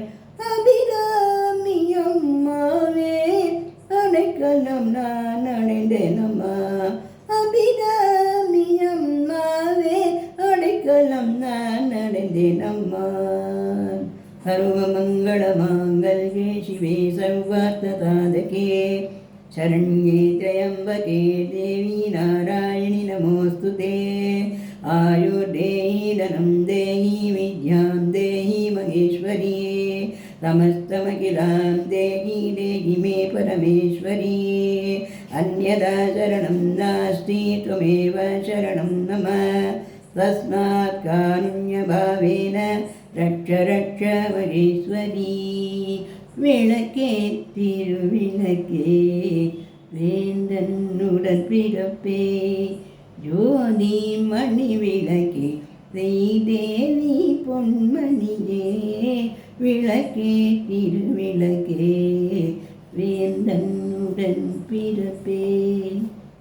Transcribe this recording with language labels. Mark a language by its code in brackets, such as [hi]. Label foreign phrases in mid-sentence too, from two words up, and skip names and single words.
[ta] அபிராமி அம்மாவே அடைக்கலம் நான் அடைந்தேன் அம்மா. அபிராமி அம்மாவே அடைக்கலம் நான் அடைந்தேன் அம்மா. [sa] सर्वमङ्गल माङ्गल्ये शिवे सर्वार्थ साधके शरण्ये त्र्यम्बके देवी नारायणि नमोऽस्तुते. आयुर्देहि धनं देहि विद्यां देहि महेश्वरी. समस्तमखिलां देहि देहि मे परमेश्वरी. अन्यदा शरणं नास्ति त्वमेव शरणं मम. तस्मात् कारुण्यभावेन रक्ष रक्ष महेश्वरी. [ta] விளக்கே திருவிளக்கே வேந்தனுடன் பிறப்பே ஜோதி மணி விளக்கே செய்தேவி பொன்மணியே. விளக்கே திருவிளக்கே வேந்தனுடன் பிறப்பே.